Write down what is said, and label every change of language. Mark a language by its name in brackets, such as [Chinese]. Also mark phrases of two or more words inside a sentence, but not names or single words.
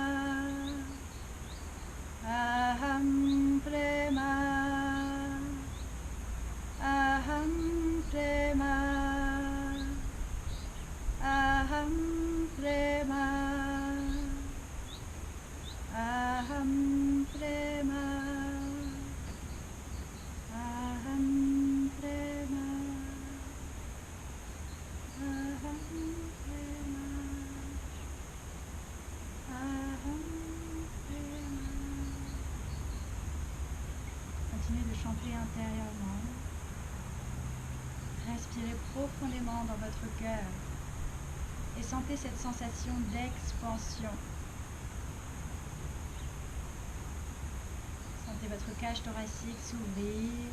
[Sanskrit] अहं प्रेम, अहं प्रेम, अहं प्रेम, अहं प्रेम, अहं प्रेम, अहं प्रेम, अहं प्रेम. [French] Continuez de chanter intérieurement. Respirez profondément dans votre cœur et sentez cette sensation d'expansion. Sentez votre cage thoracique s'ouvrir.